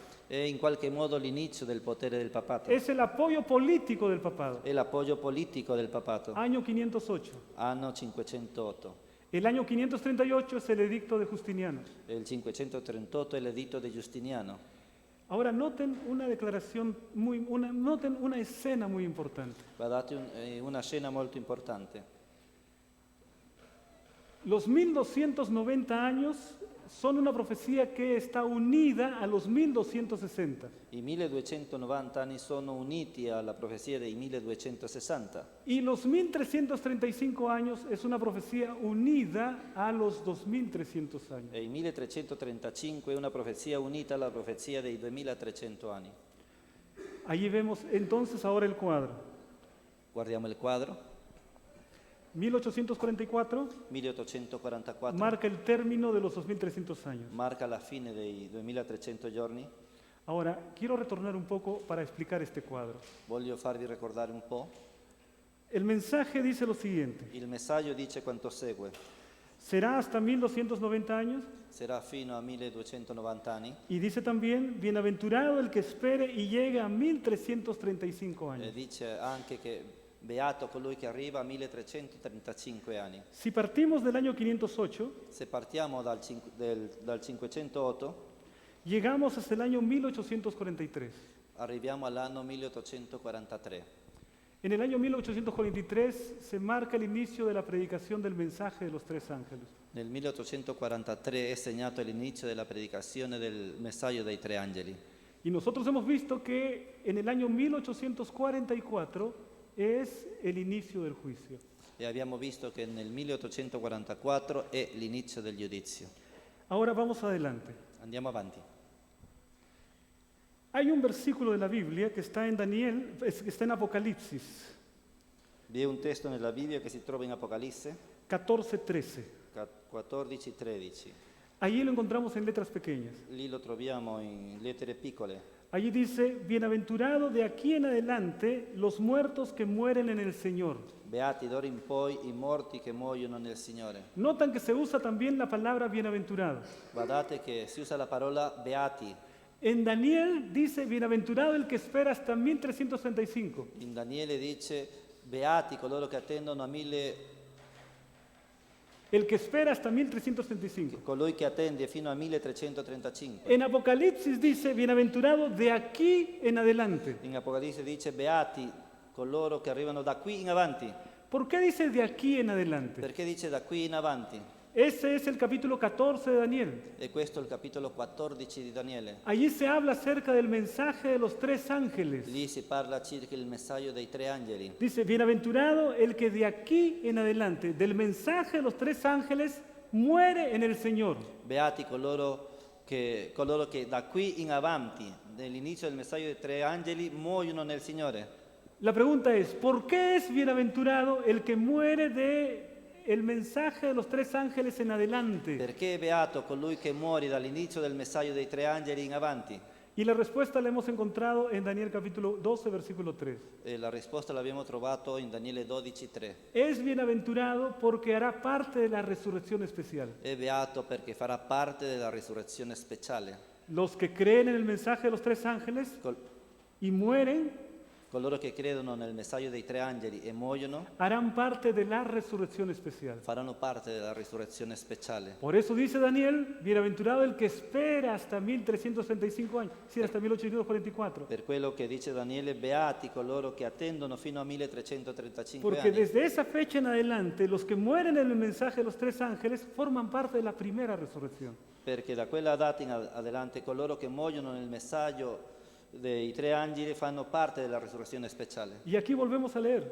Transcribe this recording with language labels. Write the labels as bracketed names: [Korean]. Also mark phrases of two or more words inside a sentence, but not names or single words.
[Italian] È in qualche modo l'inizio del potere del papato. [Spanish] Es el apoyo político del papado. [Italian] È l'appoggio politico del papato. [Spanish] Año 508. [Italian] Anno 508. [Spanish] El año 538 es el edicto de Justiniano. [Italian] E il 538 è l'editto di Giustiniano. [Spanish] Ahora noten una declaración noten una escena muy importante. [Italian] Guardate una scena molto importante. [Spanish] Los 1290 años son una profecía que está unida a los 1260. [Italian] I 1290 anni sono uniti alla profezia dei 1260 [Spanish] Y los 1335 años es una profecía unida a los 2300 años. [Italian] e i 1335 è una profezia unita alla profezia dei 2300 anni. [Spanish] Allí vemos entonces ahora el cuadro. [Italian] Guardiamo il quadro. [Spanish] 1844 [Italian] 1844 [Spanish] marca el término de los 2300 años. [Italian] marca la fine dei 2300 giorni. [Spanish] Ahora, quiero retornar un poco para explicar este cuadro. [Italian] Voglio farvi ricordare un po'. [Spanish] El mensaje dice lo siguiente: [Italian] Il messaggio dice quanto segue. [Spanish] será hasta 1290 años, [Italian] Sarà fino a 1290 anni [Spanish] y dice también, bienaventurado el que espere y llegue a 1335 [Italian] e [Spanish] años. [Italian] dice anche che beato colui che arriva a 1335 anni. [Spanish] Si partimos del año 508, [Italian] Se partiamo dal 508, [Spanish] llegamos hasta el año 1843. [Italian] arriviamo all'anno 1843. [Spanish] En el año 1843 se marca el inicio de la predicación del mensaje de los tres ángeles. [Italian] Nel 1843 è segnato l'inizio della predicazione del messaggio dei tre angeli. [Spanish] Y nosotros hemos visto que en el año 1844 es el inicio del juicio. [Italian] E abbiamo visto che nel 1844 è l'inizio del giudizio. [Spanish] Ahora vamos adelante. [Italian] Andiamo avanti. [Spanish] Hay un versículo de la Biblia que está en Daniel, que está en Apocalipsis [Italian] Vi è un testo nella Bibbia che si trova in Apocalisse [Spanish] 14:13. [Italian] 14-13. [Spanish] Allí lo encontramos en letras pequeñas. [Italian] Lì lo troviamo in lettere piccole. [Spanish] Allí dice, bienaventurado de aquí en adelante los muertos que mueren en el Señor. [Italian] Beati d'ora in poi i morti che muoiono nel Signore. [Spanish] Notan que se usa también la palabra bienaventurado. [Italian] Guardate che si usa la parola beati. [Spanish] En Daniel dice, bienaventurado el que espera hasta 1335. [Italian] In Daniele dice beati coloro che attendono a 1000, [Spanish] El que espera hasta 1335. [Italian] colui che attende fino a 1335. [Spanish] En Apocalipsis dice, bienaventurado de aquí en adelante. [Italian] In Apocalisse dice beati coloro che arrivano da qui in avanti. [Spanish] ¿Por qué dice de aquí en adelante? [Italian] Perché dice da qui in avanti? [Spanish] Ese es el capítulo 14 de Daniel. [Italian] E questo è il capitolo 14 di Daniele. [Spanish] Allí se habla acerca del mensaje de los tres ángeles. [Italian] Lì si parla circa il messaggio dei tre angeli. [Spanish] Dice, bienaventurado el que de aquí en adelante, del mensaje de los tres ángeles, muere en el Señor. [Italian] Beati coloro che da qui in avanti, nell'inizio del messaggio dei tre angeli, muoiono nel Signore. [Spanish] La pregunta es, ¿por qué es bienaventurado el que muere de el mensaje de los tres ángeles en adelante? [Italian] Perché è beato colui che muore dall'inizio del messaggio dei tre angeli in avanti? [Spanish] Y la respuesta la hemos encontrado en Daniel capítulo 12, versículo 3. [Italian] E la risposta l'abbiamo trovato in Daniele 12:3. [Spanish] Es bienaventurado porque hará parte de la resurrección especial. [Italian] È beato perché farà parte della risurrezione speciale. [Spanish] Los que creen en el mensaje de los tres ángeles y mueren [Italian] Coloro che credono nel messaggio dei tre angeli e muoiono [Spanish] harán parte de la resurrección especial. [Italian] faranno parte della risurrezione speciale. [Spanish] Por eso dice Daniel, bienaventurado el que espera hasta 1335 años, sí, hasta 1844. [Italian] Per quello che dice Daniele, beati coloro che attendono fino a 1335 [Spanish] Porque [Italian] anni. [Spanish] desde esa fecha en adelante, los que mueren en el mensaje de los tres ángeles forman parte de la primera resurrección. [Italian] Perché da quella data in adelante coloro che muoiono nel messaggio dei tre angeli fanno parte della risurrezione speciale. [Spanish] Y aquí volvemos a leer.